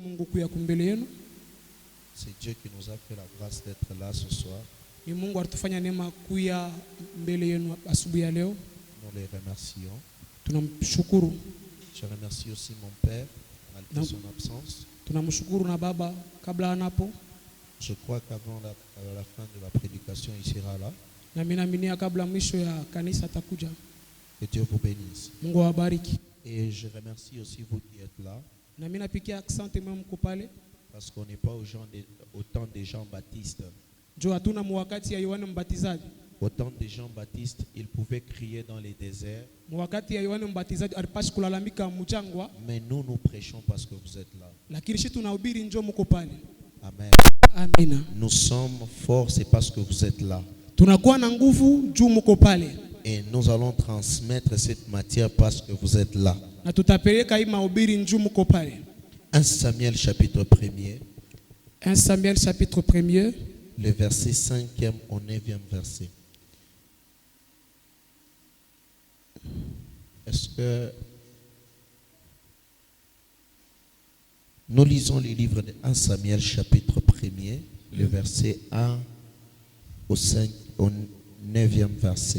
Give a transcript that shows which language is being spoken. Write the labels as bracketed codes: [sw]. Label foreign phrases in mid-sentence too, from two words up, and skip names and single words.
[sw] kuya kumbele yenu. [fr] C'est Dieu qui nous a fait la grâce d'être là ce soir. [sw] Ni Mungu alitufanya neema kuya mbele yenu asubuhi ya leo. [fr] Nous les remercions. [sw] Tunamshukuru. [fr] Je remercie aussi mon père malgré son absence. [sw] Tunamshukuru na baba kabla anapo. [fr] Je crois qu'avant la fin de la prédication, il sera là. [sw] Na mimi naaminia kabla mwisho ya kanisa atakuja. [fr] Que Dieu vous bénisse. [sw] Mungu awabariki. [fr] Et je remercie aussi vous qui êtes là. [sw] Na mimi napikia asante mwa mko pale. [fr] Parce qu'on n'est pas au temps des Jean-Baptiste. [sw] Jo hatuna mwakati ya Yohana Mbatizaji. [fr] Au temps des Jean-Baptiste, ils pouvaient crier dans les déserts. [sw] Mwakati ya Yohana Mbatizaji alipashi kulalamika mchangwa. [fr] Mais nous prêchons parce que vous êtes là. [sw] Lakini sisi tunahubiri njoo mko pale. [fr] Amen. [sw] Amina. [fr] Nous sommes forts, c'est parce que vous êtes là. [sw] Tunakuwa na nguvu juu mko pale. [fr] Et nous allons transmettre cette matière parce que vous êtes là. [sw] Na tutapeleka hii mahubiri njoo mko pale. [fr] 1 Samuel chapitre 1er. 1 Samuel chapitre 1er. Le verset 5e au 9e verset. Est-ce que nous lisons les livres de 1 Samuel chapitre 1er, le verset 1 au 9e verset.